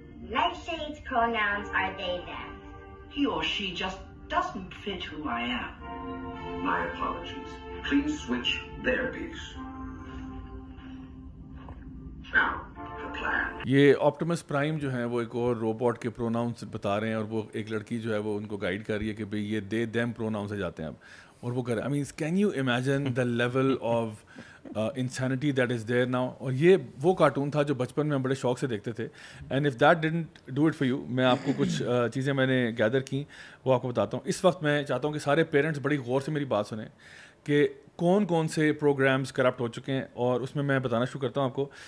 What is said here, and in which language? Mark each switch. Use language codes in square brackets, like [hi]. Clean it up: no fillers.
[en] Nightshade's pronouns are they, them. He or she just doesn't fit who I am. My apologies. Please switch their piece. Now, the plan. [ur] یہ آپٹیمس prime جو ہیں وہ ایک اور robot کے pronouns بتا رہے ہیں, اور وہ ایک لڑکی جو ہے وہ ان کو گائیڈ کر رہی ہے کہ بھئی یہ دے دیم پروناؤن سے جاتے ہیں اب, اور وہ کر رہے ہیں. [en] I mean can you imagine the level of insanity that is there now. [ur] اور یہ وہ کارٹون تھا جو بچپن میں ہم بڑے شوق سے دیکھتے تھے. [en] and if that didn't do it for you, [ur] میں آپ کو کچھ چیزیں میں نے گیدر کی وہ آپ کو بتاتا ہوں. اس وقت میں چاہتا ہوں کہ سارے پیرنٹس بڑی غور سے میری بات سنیں کہ کون کون سے پروگرامز کرپٹ ہو چکے ہیں, اور اس میں میں بتانا شروع کرتا ہوں آپ کو.